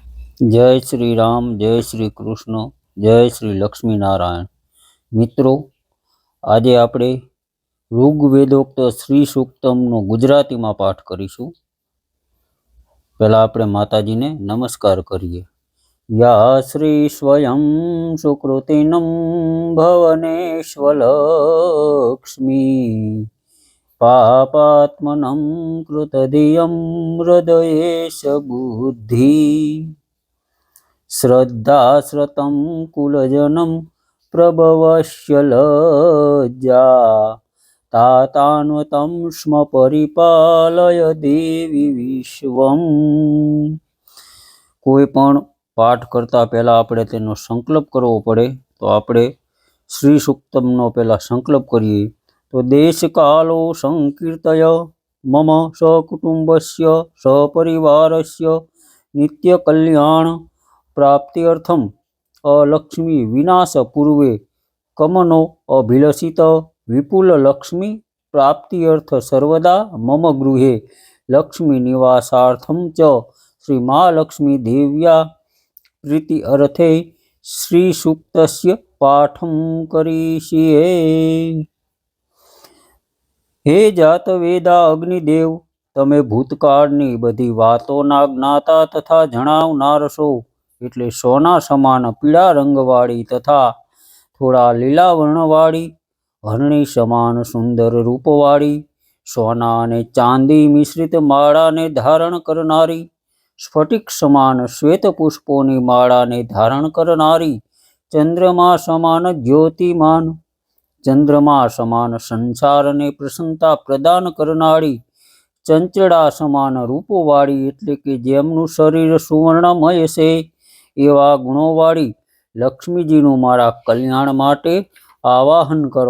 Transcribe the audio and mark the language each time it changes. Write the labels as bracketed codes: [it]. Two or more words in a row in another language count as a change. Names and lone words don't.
[hi] जय श्री राम, जय श्री कृष्ण, जय श्री लक्ष्मी नारायण। [gu] मित्रों, આજે આપણે ઋગ્વેદોક્ત શ્રી સૂક્તમનો ગુજરાતીમાં પાઠ કરીશું। પહેલા આપણે માતાજીને નમસ્કાર કરીએ। [sa] યા શ્રી સ્વયં સુકૃતિનમ ભવનેશ્વલક્ષ્મી પાપાત્મનમ કૃતધિયમ હૃદયેશ બુદ્ધિ श्रद्धाश्रतं कुलजनं प्रभवस्य लज्जा तातान्वतं स्म परिपालय देवी विश्वम्। [gu] કોઈ પણ પાઠ કરતા પહેલા આપણે તેનો સંકલ્પ કરવો પડે, તો આપણે શ્રી સૂક્તમનો પહેલા સંકલ્પ કરીએ। [sa] तो देश कालो संकीर्तय मम सकुटुंबस्य सपरिवारस्य नित्य कल्याण प्राप्त्यर्थम अलक्ष्मी विनाश पूर्वे कमनो अभिलषित विपुल लक्ष्मी प्राप्त्यर्थ सर्वदा मम गृहे लक्ष्मी निवासार्थम च श्री महालक्ष्मी देव्या प्रीति अर्थे श्री सूक्तस्य पाठं करिष्ये। [gu] હે જાત વેદા અગ્નિદેવ, તમે ભૂતકાળની બધી વાતોના જ્ઞાતા તથા જણાવનાર છો। એટલે સોના સમાન પીળા રંગવાળી તથા થોડા લીલા વર્ણવાળી, હરણી સમાન સુંદર રૂપવાળી, સોના અને ચાંદી મિશ્રિત માળાને ધારણ કરનારી, સ્ફટિક સમાન શ્વેત પુષ્પોની માળાને ધારણ કરનારી, ચંદ્રમા સમાન જ્યોતિમાન, ચંદ્રમા સમાન સંસારને પ્રસન્નતા પ્રદાન કરનારી, ચંચળા સમાન રૂપવાળી એટલે કે જેમનું શરીર સુવર્ણમય છે એવા ગુણોવાળી લક્ષ્મીજીનું મારા કલ્યાણ માટે આવાહન કરો।